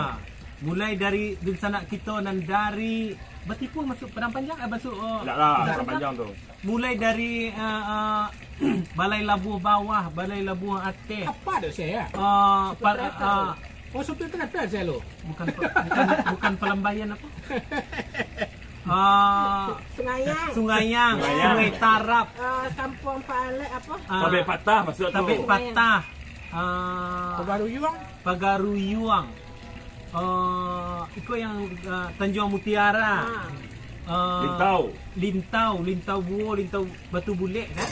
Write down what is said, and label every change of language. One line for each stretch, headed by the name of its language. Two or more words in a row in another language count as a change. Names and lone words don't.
Indonesian: mulai dari di sana kita dan dari Batipu masuk Padang Panjang masuk Tidak lah, orang panjang tu. mulai dari Balai Labuh Bawah, Balai Labuh Atas. Apa ada saya? Oh, supir kereta saya lo. Bukan Pelambayan apa? Sungayang, Sungayang, Sungayang. Sungai Tarap, Kampung Pale apa? Tabek patah masuk tu. Tabek Patah, Pegaruyuang. Pagaruyuang, itu yang Tanjung Mutiara, Lintau Buo, Lintau Batu Bulik kan?